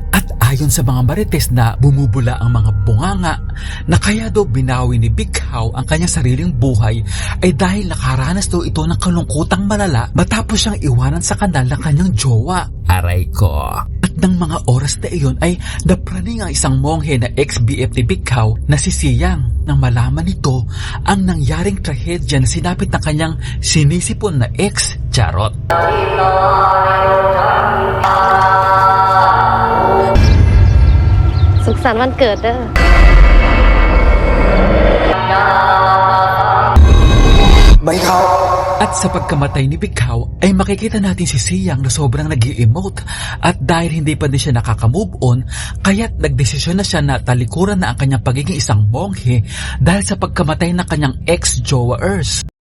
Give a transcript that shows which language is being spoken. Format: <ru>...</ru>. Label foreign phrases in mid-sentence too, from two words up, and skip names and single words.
<tl>At ayon sa mga marites na bumubula ang mga bunganga na kaya daw binawi ni Big Hao ang kanyang sariling buhay ay dahil nakaranas daw ito ng kalungkutang malala matapos siyang iwanan sa kanal ng kanyang jowa. Aray ko. At ng mga oras na iyon ay napraning ang isang monghe na ex-BF ni Big Hao na si Siyang nang malaman nito ang nangyaring trahedya na sinapit ng kanyang sinisipon na ex. Charot.</tl> <th>สุขสันต์วันเกิดเด้อ</th> <tl>At sa pagkamatay ni Big Hao ay makikita natin si Siyang na sobrang nag-i-emote at dahil hindi pa din siya nakaka-</tl> <en>move on</en> <tl>kaya't nagdesisyon na siya na talikuran na ang kanyang pagiging isang monghe dahil sa pagkamatay ng kanyang ex-jowa Ers.</tl>